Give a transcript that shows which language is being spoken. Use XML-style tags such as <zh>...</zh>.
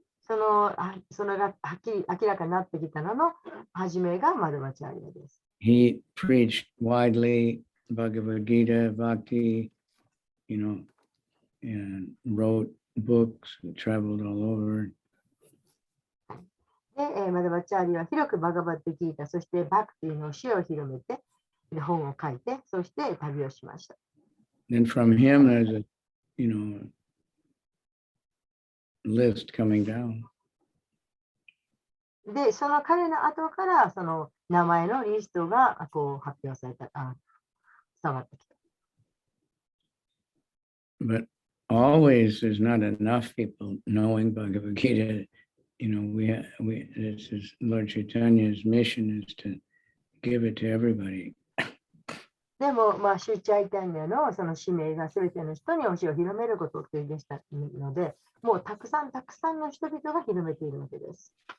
<ja>そのが明らかになってきたのの初めがマドバチャーリアです。</ja> <en>He preached widely Bhagavad Gita, Bhakti, and wrote books, traveled all over.</en> <ja>で、マダバチャーリは広くバガバットギータ、そしてバクティの教えを広めて、本を書いて、そして旅をしました。</ja> <en>And from him, there's a, list coming down.</en> <ja>で、その彼の後から、その名前のリストがこう発表された、伝わってきた。</ja> <en>But always there's not enough people knowing Bhagavad Gita. This is Lord Chaitanya's mission is to give it to everybody.</en> <ja>でも、シュチャイタンヤのその使命が全ての人に教えを広めることっていうでしたので、もうたくさんの人々が広めているわけです。</ja>